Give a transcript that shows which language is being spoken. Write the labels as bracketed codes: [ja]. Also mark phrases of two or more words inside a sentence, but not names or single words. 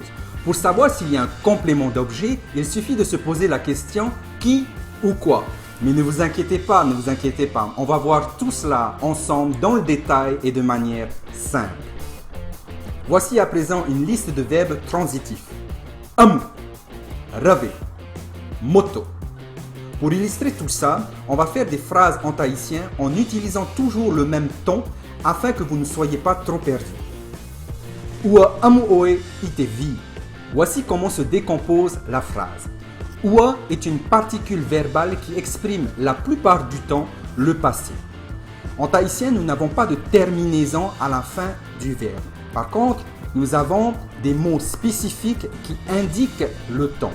[fr] Pour savoir s'il y a un complément d'objet, il suffit de se poser la question qui ou quoi. Mais ne vous inquiétez pas, on va voir tout cela ensemble dans le détail et de manière simple. Voici à présent une liste de verbes transitifs. [ty] Amu, rave, moto. [fr] Pour illustrer tout ça, on va faire des phrases en tahitien en utilisant toujours le même ton afin que vous ne soyez pas trop perdus. [ty] Ua amu oe ite vi. [fr] Voici comment se décompose la phrase. Ua est une particule verbale qui exprime la plupart du temps le passé. En tahitien, nous n'avons pas de terminaison à la fin du verbe. Par contre, nous avons des mots spécifiques qui indiquent le temps.